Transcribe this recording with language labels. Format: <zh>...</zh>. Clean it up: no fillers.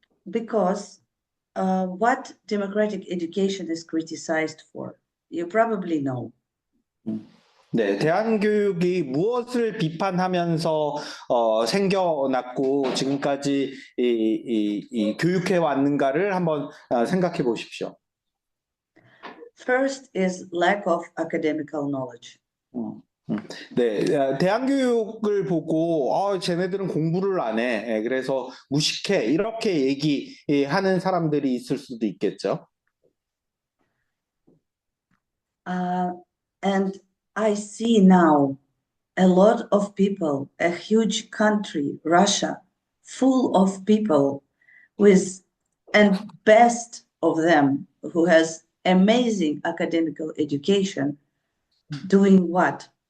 <en>Because what democratic education is criticized for, you probably know.</en> <ko>네, 대안교육이 무엇을 비판하면서 생겨났고 지금까지 이 교육해 왔는가를 한번 생각해 보십시오.</ko> <en>First is lack of academical knowledge.</en> <ko>네, 대안교육을 보고 쟤네들은 공부를 안 해. 그래서 무식해. 이렇게 얘기하는 사람들이 있을 수도 있겠죠.</ko> <en>And I see now a lot of people, a huge country, Russia, full of people and best of them who has amazing academical education, doing what?</en>